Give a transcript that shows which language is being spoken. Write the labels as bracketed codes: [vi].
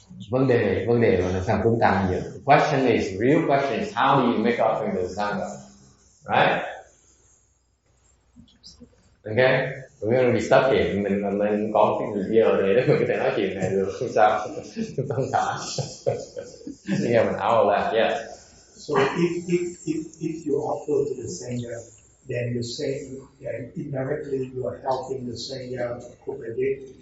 [vi] Vấn đề là làm sao cúng tăng vậy? [en] The real question is how do you make offering to the Sangha? Right? Okay? We're going to be stuck here. [vi] Mình có cái giờ để mình có thể nói chuyện này được không sao? Không sao. [en] We have an hour left, yeah. So if you offer to the Sangha, then you say indirectly you are helping the Sangha to propagate.